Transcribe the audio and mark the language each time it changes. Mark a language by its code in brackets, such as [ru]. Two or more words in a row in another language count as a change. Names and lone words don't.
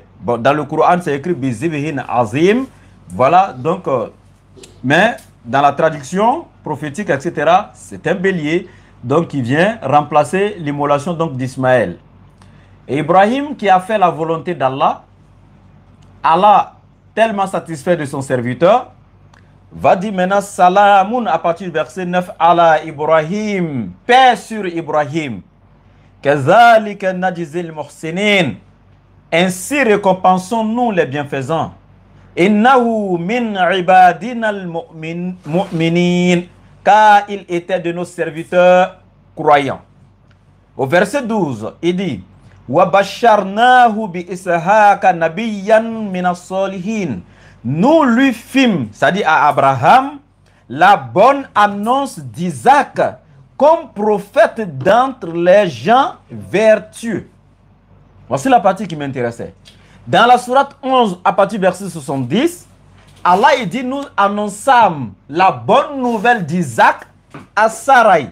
[fr] Bon, dans le Coran, c'est écrit [ar] بذبح عظيم. [fr] Voilà, donc, mais dans la traduction prophétique, etc., c'est un bélier, donc, qui vient remplacer l'immolation d'Ismaël. Et Ibrahim, qui a fait la volonté d'Allah, Allah, tellement satisfait de son serviteur, va dire maintenant Salamun à partir du verset 9 ala Ibrahim, paix sur Ibrahim. [ar] كذلك نجزي المحسنين. [fr] Ainsi récompensons-nous les bienfaisants. [ar] إنه من عبادنا المؤمنين. [fr] Car il était de nos serviteurs croyants. Au verset 12, il dit [ar] وبشرناه بإسحاق نبيا من الصالحين. [fr] Nous lui fîmes, c'est-à-dire à Abraham, la bonne annonce d'Isaac comme prophète d'entre les gens vertueux. Voici la partie qui m'intéressait. Dans la sourate 11, à partir du verset 70, Allah il dit, nous annonçâmes la bonne nouvelle d'Isaac à Sarai.